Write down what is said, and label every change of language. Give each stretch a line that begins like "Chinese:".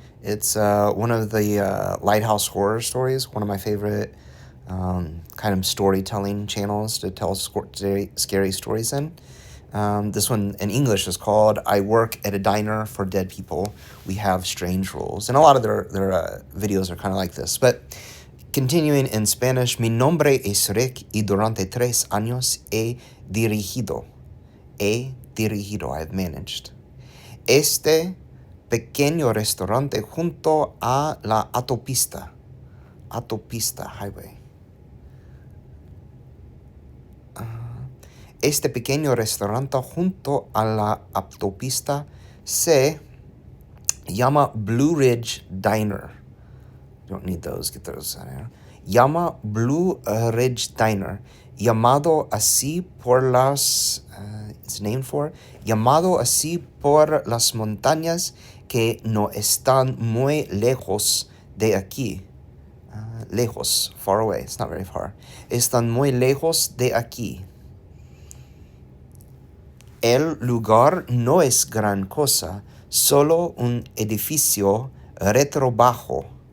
English: It's one of the Lighthouse Horror Stories, one of my favorite kind of storytelling channels to tell scary stories in. This one in English is called I Work at a Diner for Dead People. We Have Strange Rules. And a lot of their videos are kind of like this. But continuing in Spanish,
Spanish: mi nombre es Rick y durante 3 años he dirigido.
English: I've managed.
Spanish: Este pequeño restaurante junto a la autopista. Autopista, highway. Este pequeño restaurante junto a la autopista se llama Blue Ridge Diner.
English: Don't need those, get those.
Spanish: Llama Blue Ridge Diner, llamado así por las,
English: it's named for,
Spanish: llamado así por las montañas que no están muy lejos de aquí.
English: Lejos, far away, it's not very far.
Spanish: Están muy lejos de aquí. El lugar no es gran cosa, solo un edificio retro bajo.